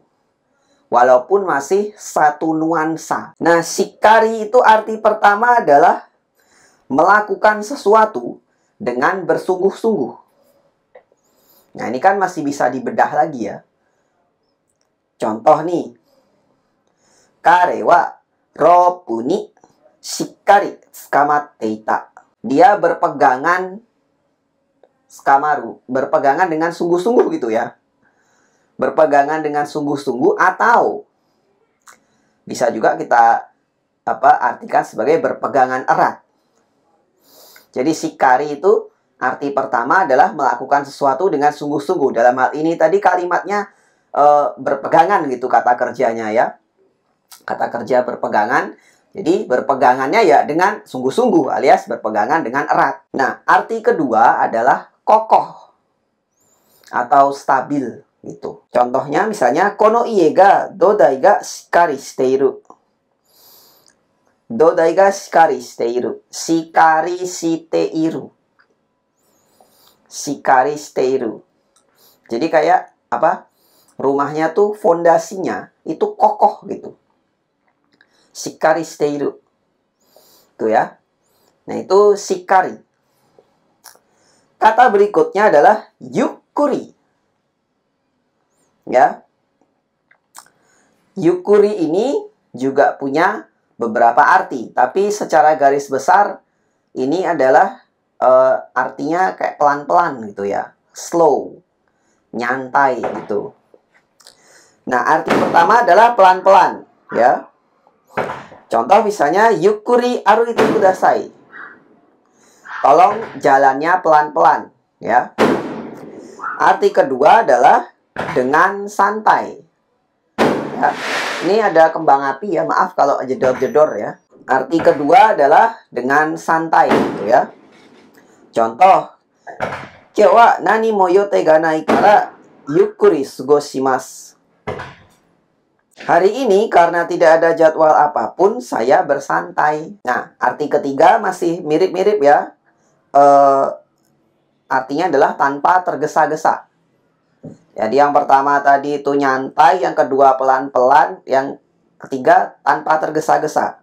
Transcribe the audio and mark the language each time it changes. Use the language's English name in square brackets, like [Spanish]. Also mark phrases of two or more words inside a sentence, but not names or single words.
[Indonesian] Walaupun masih satu nuansa. Nah, shikari itu arti pertama adalah melakukan sesuatu dengan bersungguh-sungguh. Nah, ini kan masih bisa dibedah lagi ya. Contoh nih. [Japanese] 彼はロープにしっかりつかまっていた. [Indonesian] Dia berpegangan berpegangan dengan sungguh-sungguh gitu ya. Berpegangan dengan sungguh-sungguh, atau bisa juga kita artikan sebagai berpegangan erat. Jadi shikari itu arti pertama adalah melakukan sesuatu dengan sungguh-sungguh. Dalam hal ini tadi kalimatnya berpegangan gitu kata kerjanya ya. Kata kerja berpegangan. Jadi berpegangannya ya dengan sungguh-sungguh alias berpegangan dengan erat. Nah, arti kedua adalah kokoh atau stabil gitu. Contohnya misalnya [Japanese] この家が土台がしっかりしている. 土台がしっかりしている. しっかりしている。しっかりしている. [Indonesian] Jadi kayak rumahnya tuh fondasinya itu kokoh gitu. [Japanese] しっかりしている. [Indonesian] Tuh ya. Nah, itu shikari. Kata berikutnya adalah yukkuri. Ya. Yukkuri ini juga punya beberapa arti, tapi secara garis besar ini adalah artinya kayak pelan-pelan gitu ya, slow, nyantai gitu. Nah, arti pertama adalah pelan-pelan ya. Contoh misalnya [Japanese] ゆっくり歩いてください. [Indonesian] Tolong jalannya pelan-pelan ya. Arti kedua adalah dengan santai. Ya. Ini ada kembang api ya, maaf kalau jedor-jedor ya. Arti kedua adalah dengan santai gitu ya. Contoh, [Japanese] 今日は何も予定がないからゆっくり過ごします. [Indonesian] Hari ini karena tidak ada jadwal apapun, saya bersantai. Nah, arti ketiga masih mirip-mirip ya. Artinya adalah tanpa tergesa-gesa. Jadi yang pertama tadi itu nyantai, yang kedua pelan-pelan, yang ketiga tanpa tergesa-gesa.